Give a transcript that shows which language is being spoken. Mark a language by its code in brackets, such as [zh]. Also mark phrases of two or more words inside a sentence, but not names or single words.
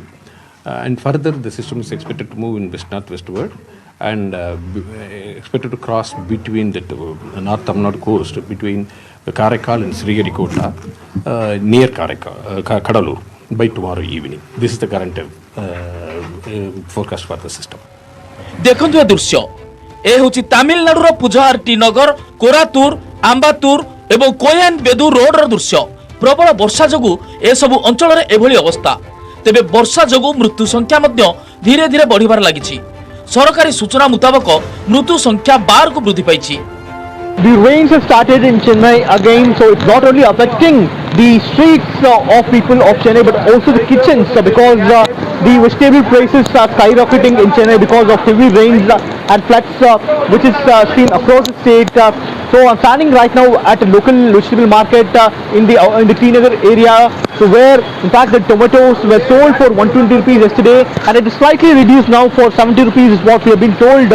[en] And further, the system is expected to move in west-northwestward and expected to cross between the North Tamil Nadu coast between Karaikal and Sriharikota near Kadalur by tomorrow evening. This is the current forecast for the system. [or] ଦେଖନ୍ତୁ ଦୃଶ୍ୟ ଏ ହେଉଛି ତାମିଲନାଡୁ ର ପୁଝାରଟି ନଗର, କୋରାଟୁର, ଆମ୍ବାଟୁର ଏବଂ କୋୟନ ବେଡୁ ରୋଡ ର ଦୃଶ୍ୟ। ପ୍ରବଳ ବର୍ଷା ଯୋଗୁଁ ଏ ସବୁ ଅଞ୍ଚଳ ରେ ଏଭଳି ଅବସ୍ଥା। ତେବେ ବର୍ଷା ଯୋଗୁଁ ମୃତ୍ୟୁ ସଂଖ୍ୟା ମଧ୍ୟ ଧୀରେ ଧୀରେ ବଢ଼ିବାରେ ଲାଗିଛି। ସରକାରୀ ସୂଚନା ମୁତାବକ ମୃତ୍ୟୁ ସଂଖ୍ୟା 12 କୁ ବୃଦ୍ଧି ପାଇଛି। [en] the rains have started in Chennai again, so it's not only affecting the streets of people of Chennai, but also the kitchens because the vegetable prices are skyrocketing in Chennai because of heavy rains and floods, which is seen across the state. So I'm standing right now at a local vegetable market in the Tinagar area, so where in fact the tomatoes were sold for 120 rupees yesterday, and it is slightly reduced now for 70 rupees is what we have been told.